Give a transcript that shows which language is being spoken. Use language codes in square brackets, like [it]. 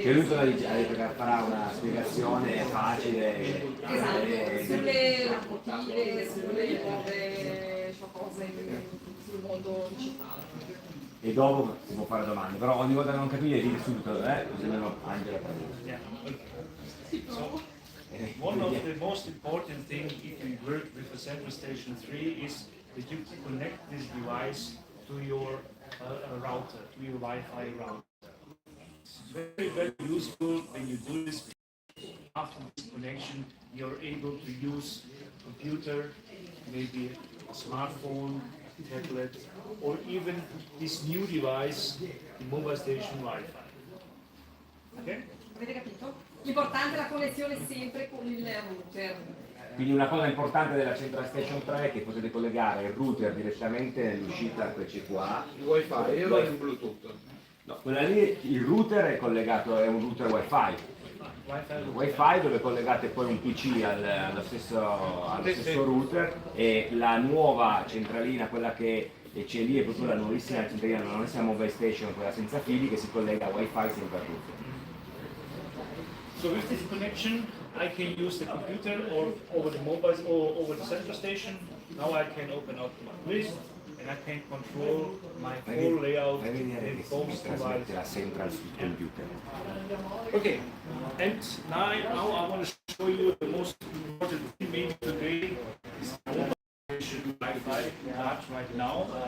[it] Che lui farà una spiegazione facile. Esatto, sulle locomotive, sulle nuove cose sul mondo digitale. E dopo si può fare domande, però ogni volta che non capite dite subito, così almeno Angela parla. [en] One of the most important things if you work with the Central Station 3 is that you connect this device to your router, to your Wi-Fi router. It's very, very useful when you do this. After this connection, you're able to use a computer, maybe a smartphone, tablet, or even this new device, the mobile station Wi-Fi. Okay? [it] Avete capito? L'importante è la connessione sempre con il router. Quindi una cosa importante della Central Station 3 è che potete collegare il router direttamente nell'uscita PCQA. Il wifi, io ho il Bluetooth. No, quella lì, il router è collegato, è un router wifi. Wifi dove collegate poi un PC allo stesso router, e la nuova centralina, quella che c'è lì, è proprio la nuovissima centralina, la nuovissima mobile station, quella senza fili, che si collega a wifi sempre al router. [en] So with this connection, I can use the computer or over the mobile or over the central station. Now I can open up my list and I can control my whole layout and both devices. [it] La central sul computer. [en] Okay, and now I want to show you the most important thing maybe today is the mobile station Wi-Fi right now.